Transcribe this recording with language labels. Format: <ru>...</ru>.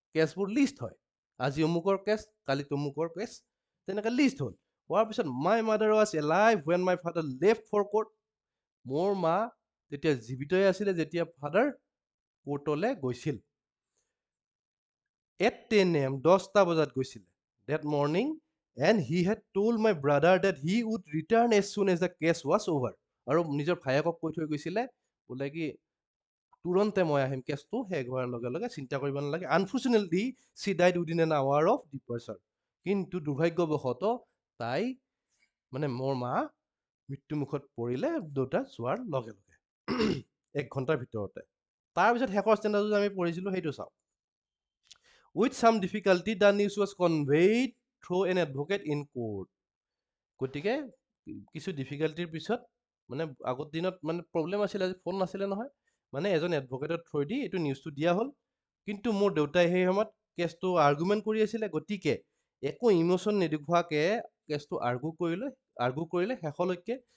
<as>কেছবোৰ list হয়, আজি অমুকৰ কেছ, কালি তমুকৰ কেছ, তেনেকে লিষ্ট হ'ল। হোৱাৰ পিছত</as> <en>My mother was alive when my father left for court.</en> <as>মোৰ মা তেতিয়া জীৱিতই আছিলে যেতিয়া ফাদাৰ কোৰ্টলৈ গৈছিল।</as> <en>At 10 AM,</en> <as>10টা বজাত গৈছিলে</as> <en>that morning, and he had told my brother that he would return as soon as the case was over.</en> <as>আৰু নিজৰ ভায়েকক কৈ থৈ গৈছিলে বোলে কি তুৰন্তে মই আহিম, কেছটো শেষ হোৱাৰ লগে লগে, চিন্তা কৰিব নালাগে।</as> <en>Unfortunately she died within an hour of departure.</en> <as>কিন্তু দুৰ্ভাগ্যবশতঃ তাই মানে মোৰ মা মৃত্যুমুখত পৰিলে দেউতা যোৱাৰ লগে লগে 1 ঘণ্টাৰ ভিতৰতে। তাৰপিছত শেষৰ ষ্টেণ্ডাৰ্ডত আমি পঢ়িছিলো, সেইটো চাওঁ।</as> <en>With some difficulty, the news was conveyed through an advocate in court.</en> <as>গতিকে কিছু ডিফিকাল্টিৰ পিছত মানে আগৰ দিনত মানে প্ৰব্লেম আছিলে, আজি ফোন নাছিলে নহয়, মানে এজন এডভকেটৰ থ্ৰু দি এইটো নিউজটো দিয়া হ'ল। কিন্তু মোৰ দেউতাই সেই সময়ত কেছটো আৰ্গুমেণ্ট কৰি আছিলে, গতিকে একো ইম'চন নেদেখুৱাকে কেছটো আৰ্গু কৰিলে শেষলৈকে।</as>